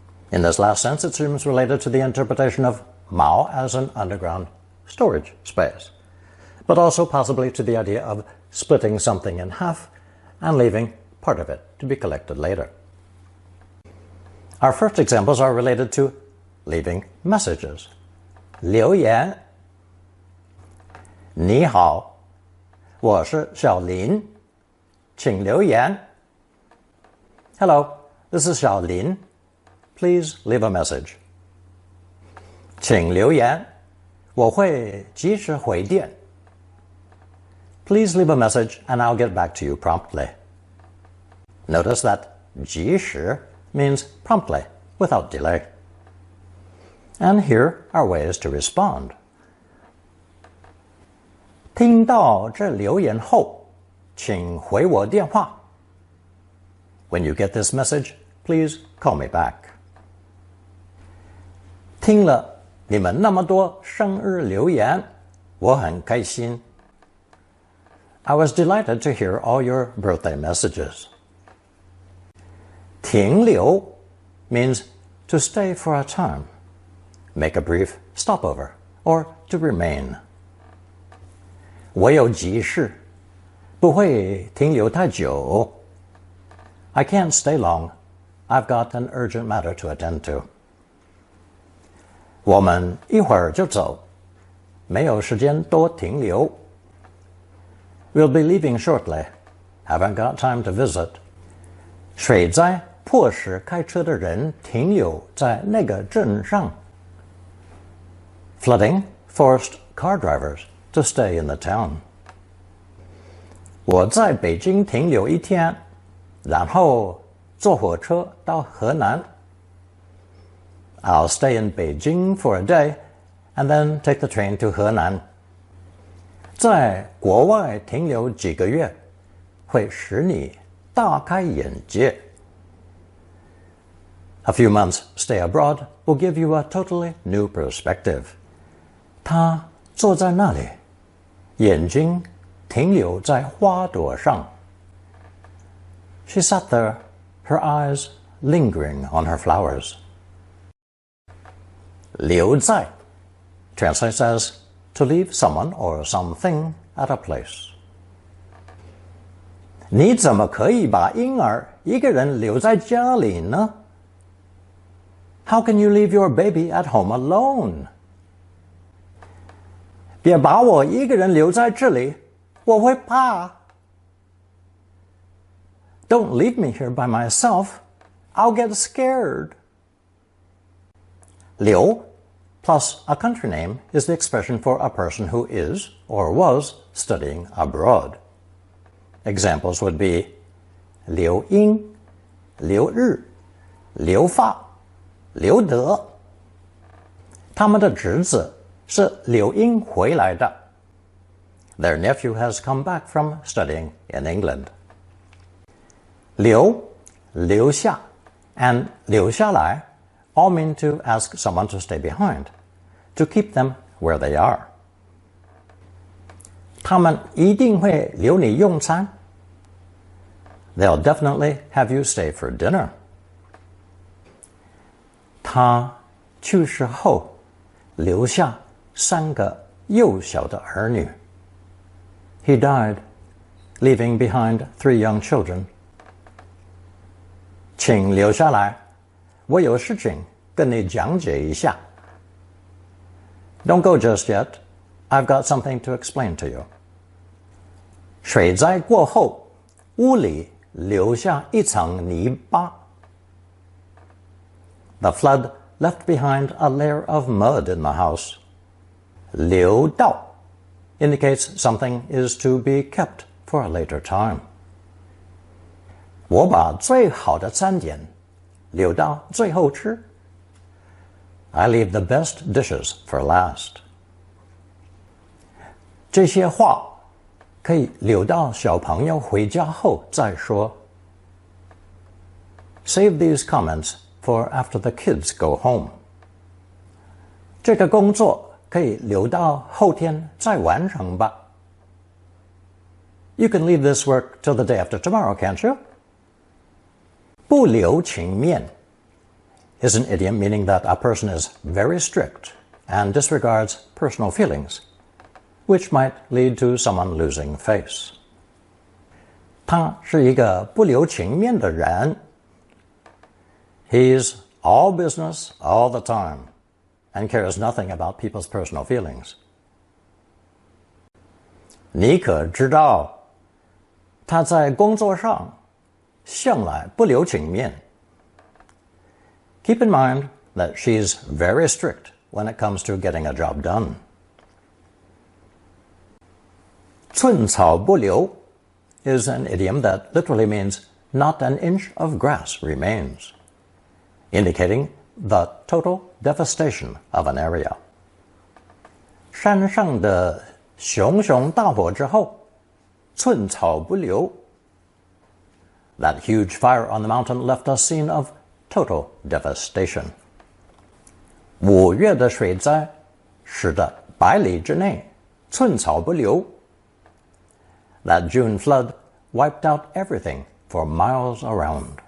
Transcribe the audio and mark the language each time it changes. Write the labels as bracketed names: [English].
[English] In this last sense, it seems related to the interpretation of Mao as an underground storage space, but also possibly to the idea of splitting something in half and leaving part of it to be collected later. Our first examples are related to leaving messages. [Chinese] 留言 你好，我是小林，请留言。 [English] Hello, this is Xiaolin. Please leave a message. [Chinese] 请留言，我会及时回电。 [English] Please leave a message and I'll get back to you promptly. Notice that 及时 means promptly, without delay. And here are ways to respond. [Chinese] 听到这留言后，请回我电话。 [English] When you get this message, please call me back. [Chinese] 听了你们那么多生日留言，我很开心。 [English] I was delighted to hear all your birthday messages. 停留 means to stay for a time, make a brief stopover, or to remain. [Chinese] 我有急事，不会停留太久。 [English] I can't stay long. I've got an urgent matter to attend to. [Chinese] 我们一会儿就走，没有时间多停留。 [English] We'll be leaving shortly. Haven't got time to visit. [Chinese] 水灾迫使开车的人停留在那个镇上。 [English] Flooding forced car drivers to stay in the town. [Chinese] 我在北京停留一天，然后坐火车到河南。 [English] I'll stay in Beijing for a day and then take the train to 河南。 [Chinese] 在国外停留几个月，会使你大开眼界。 [English] A few months stay abroad will give you a totally new perspective. [Chinese] 他坐在那里，眼睛停留在花朵上。 [English] She sat there, her eyes lingering on her flowers. 留在 translates as to leave someone or something at a place. [Chinese] 你怎么可以把婴儿一个人留在家里呢？ [English] How can you leave your baby at home alone? [Chinese] 别把我一个人留在这里，我会怕。 [English] Don't leave me here by myself. I'll get scared. 留 plus a country name is the expression for a person who is or was studying abroad. Examples would be 留英、留日、留法、留德。 [Chinese] 他们的侄子是留英回来的。 [English] Their nephew has come back from studying in England. 留、留下 and 留下来 all mean to ask someone to stay behind, to keep them where they are. [Chinese] 他们一定会留你用餐。 [English] They'll definitely have you stay for dinner. [Chinese] 他去世后留下3个幼小的儿女。 [English] He died, leaving behind 3 young children. [Chinese] 请留下来，我有事情跟你讲解一下。 [English] Don't go just yet. I've got something to explain to you. [Chinese] 水灾过后，屋里留下一层泥巴。 [English] The flood left behind a layer of mud in the house. 留到 indicates something is to be kept for a later time. [Chinese] 我把最好的餐点留到最后吃. [English] I leave the best dishes for last. [Chinese] 这些话可以留到小朋友回家后再说. [English] Save these comments for after the kids go home. [Chinese] 这个工作可以留到后天再完成吧. [English] You can leave this work till the day after tomorrow, can't you? 不留情面 is an idiom meaning that a person is very strict and disregards personal feelings, which might lead to someone losing face. [Chinese] 他是一个不留情面的人. [English] He's all business all the time and cares nothing about people's personal feelings. [Chinese] 你可知道他在工作上向来不留情面. [English] Keep in mind that she's very strict when it comes to getting a job done. 寸草不留 is an idiom that literally means not an inch of grass remains, indicating the total devastation of an area. [Chinese] 山上的熊熊大火之后，寸草不留. [English] That huge fire on the mountain left a scene of total devastation. [Chinese] 5月的水灾使得100里之内寸草不留. [English] That June flood wiped out everything for miles around.